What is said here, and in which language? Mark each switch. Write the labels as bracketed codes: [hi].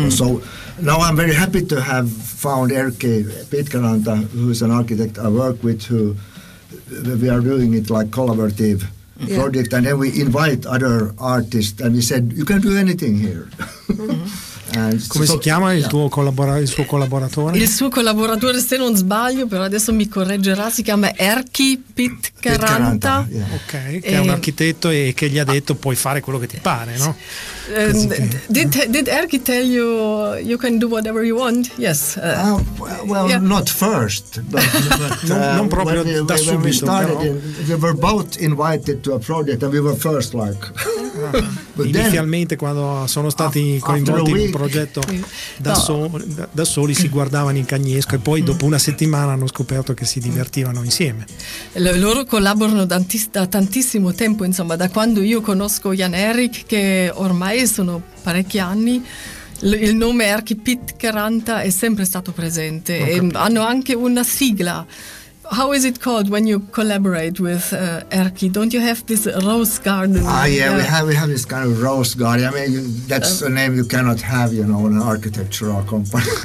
[en] Mm. So now I'm very happy to have found Erkki Pitkäranta, who's an architect I work with, who we are doing it like collaborative project, and then we invite other artists, and we said, you can do anything here. Mm-hmm. [it] Come si chiama il tuo collaboratore? Il suo collaboratore? Il suo collaboratore, se non sbaglio, però adesso mi correggerà, si chiama Erkki Pitkäranta. [en] Yeah. [it] Ok, che è un architetto e che gli ha detto puoi fare quello che ti pare, no? [en] Did Erkki tell you you can do whatever you want? Yes. Not first, but [it] non proprio da subito. [en] We started, we were both invited to a project and we were first like. [it] Inizialmente quando sono stati coinvolti in un progetto da soli si guardavano in cagnesco e poi dopo una settimana hanno scoperto che si divertivano insieme. Loro collaborano da tantissimo tempo, insomma, da quando io conosco Jan Erik, che ormai sono parecchi anni. Il nome Erkki Pitkäranta è sempre stato presente e hanno anche una sigla. [en] How is it called when you collaborate with Erkki? Don't you have this rose garden? We have this kind of rose garden. I mean, that's a name you cannot have, you know, in an architectural company.